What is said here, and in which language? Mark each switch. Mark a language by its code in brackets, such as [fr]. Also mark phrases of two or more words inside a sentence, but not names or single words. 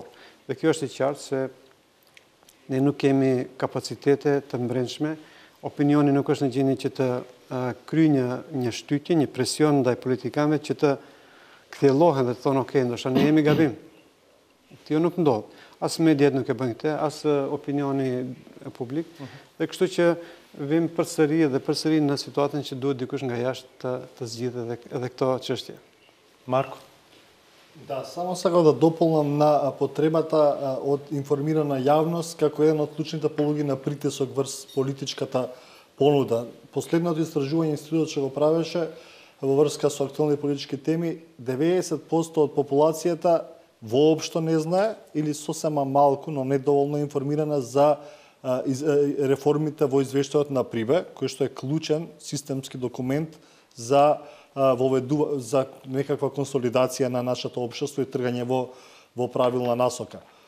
[sq] Dhe kjo është e qartë se ne nuk kemi kapacitete të mbrëmshme, opinioni nuk është në gjendje që të kryejë një shtytje, një presion ndaj politikanëve që të kthjellohen dhe të thonë okay, ndoshta ne jemi gabim. Kjo nuk ndodh. As mediat nuk e bëjnë këtë, as opinioni publik. Dhe kështu që vim përsëri në situatën që duhet dikush nga jashtë të zgjidhë edhe këto çështje. [mk] Марко? Да, само сакам да дополнам на потребата од информирана јавност како еден од клучните полуги на притисок врз политичката понуда. Последното истражување институтот што го правеше во врска со актуелни политички теми, 90% од популацијата воопшто не знае или сосема малку, но недоволно информирана за реформите во извештајот на ПРИБЕ, кој што е клучен системски документ за за некаква консолидација на нашето општество и тргање во правилна насока.